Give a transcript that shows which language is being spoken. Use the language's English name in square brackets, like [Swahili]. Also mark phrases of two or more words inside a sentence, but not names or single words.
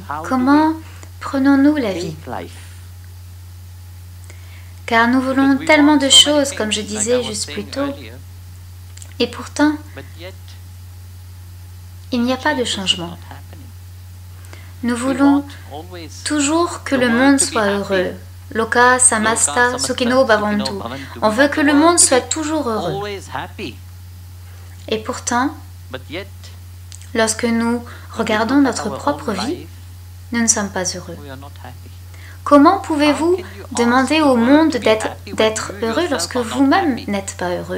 [French] Comment prenons-nous la vie? Car nous voulons tellement de choses, comme je disais juste plus tôt, et pourtant, il n'y a pas de changement. Nous voulons toujours que le monde soit heureux. [Sanskrit] लोक समस्त सुखिनो भवन्तु. [French] On veut que le monde soit toujours heureux. Et pourtant, lorsque nous regardons notre propre vie, nous ne sommes pas heureux. Comment pouvez-vous demander au monde d'être heureux lorsque vous-même n'êtes pas heureux?